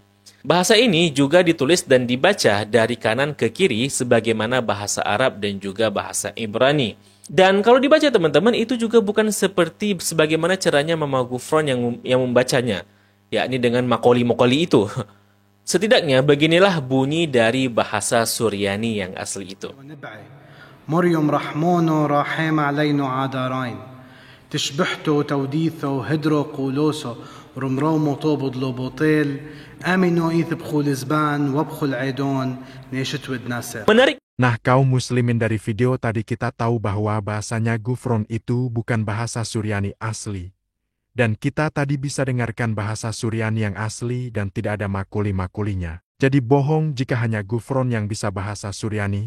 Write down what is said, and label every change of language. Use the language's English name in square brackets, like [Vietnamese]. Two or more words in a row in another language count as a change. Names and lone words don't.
[Indonesian] Bahasa ini juga ditulis dan dibaca dari kanan ke kiri sebagaimana bahasa Arab dan juga bahasa Ibrani. Dan kalau dibaca teman-teman, itu juga bukan seperti sebagaimana caranya Mama Ghufran yang membacanya, yakni dengan makoli-makoli itu. Setidaknya beginilah bunyi dari bahasa Suryani yang asli itu. [Classical Syriac] ܬܫܒܘܚܬܐ ܬܘܕܝܬܐ ܗܕܪܐ ܩܘܠܣܐ ܪܡܪܘܡܐ ܛܘܒܐ ܠܒܘܛܝܠ ܐܡܢܐ ܐܝܬ ܒܟܠ ܙܒܢ ܘܒܟܠ ܥܕܢ ܢܫܬ ܘܕܢܣܪ. [Indonesian] Nah kaum muslimin, dari video tadi kita tahu bahwa bahasanya Ghufran itu bukan bahasa Suryani asli. Dan kita tadi bisa dengarkan bahasa Suryani yang asli dan tidak ada makuli-makulinya. Jadi bohong jika hanya Ghufran yang bisa bahasa Suryani.